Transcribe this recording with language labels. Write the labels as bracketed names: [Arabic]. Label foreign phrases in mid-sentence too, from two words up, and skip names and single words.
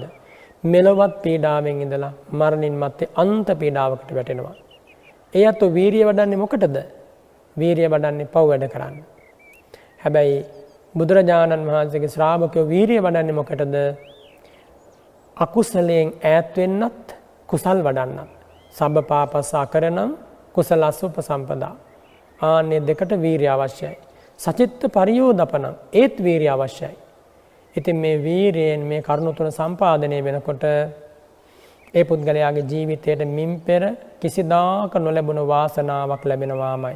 [Sinhala] මෙලොවත් පීඩාවෙන් ඉඳලා මරණින් මත්තේ අන්ත පීඩාවකට වැටෙනවා. එයත් වීරිය වඩන්නේ මොකටද? වීරිය වඩන්නේ පව් වැඩ කරන්න. හැබැයි බුදුරජාණන් වහන්සේගේ ශ්‍රාවකයෝ වීරිය වඩන්නේ මොකටද? අකුසලයෙන් ඈත් වෙන්නත් කුසල් වඩන්නත්. [Pali] සබ්බපාපස්ස අකරණං කුසලස්ස උපසම්පදා. [Sinhala] ආන්නේ දෙකට වීරිය අවශ්‍යයි. [Pali] සචිත්ත පරියෝදපණං [Sinhala] ඒත් වීරිය අවශ්‍යයි. ඉතින් මේ වීරියෙන් මේ කරුණු තුන සම්පාදනය වෙනකොට ඒ පුද්ගලයාගේ ජීවිතයට මින් පෙර කිසිදාක නොලැබුණ වාසනාවක් ලැබෙනවාමයි.